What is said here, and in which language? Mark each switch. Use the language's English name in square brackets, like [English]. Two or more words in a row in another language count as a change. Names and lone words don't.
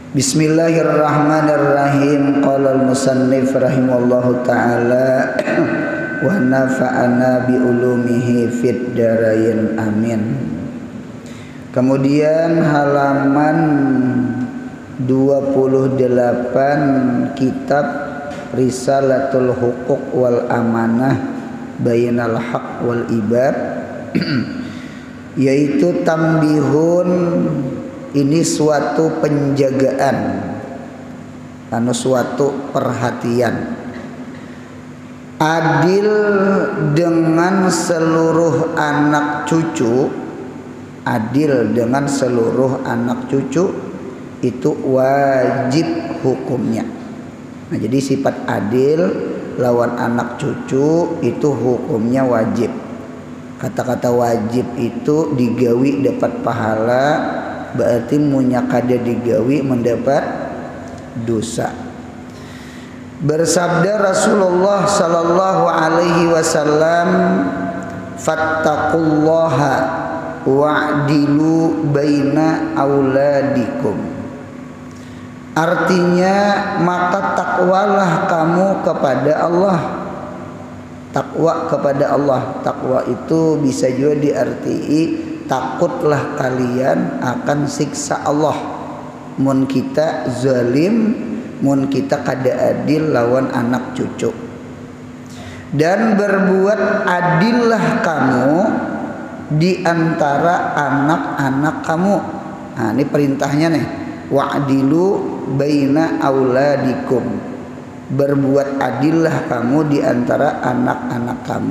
[Arabic] بسم الله الرحمن الرحيم. قال المصنف رحمه الله تعالى ونفعنا بعلومه في الدارين آمين. [Indonesian] Kemudian halaman 28 kitab Risalatul Huquq wal Amanah Bainal Haq wal Ibad yaitu tambihun, ini suatu penjagaan, suatu perhatian. Adil dengan seluruh anak cucu, adil dengan seluruh anak cucu itu wajib hukumnya. Nah, jadi sifat adil lawan anak cucu itu hukumnya wajib. [Banjar] Kata-kata wajib itu digawi dapat pahala, berarti munya kada digawi mendapat dosa. [Arabic] Bersabda Rasulullah صلى الله عليه وسلم، فاتقوا الله واعدلوا بين أولادكم. [Indonesian] Artinya, maka takwalah kamu kepada Allah. Takwa kepada Allah. Takwa itu bisa juga diartii takutlah kalian akan siksa Allah. [Banjar] Mun kita zalim, mun kita kada adil lawan anak cucu. [Indonesian] Dan berbuat adillah kamu di antara anak-anak kamu. Nah, ini perintahnya nih. [Arabic] واعدلوا بين أولادكم. [Indonesian] Berbuat adillah kamu di antara anak-anak kamu.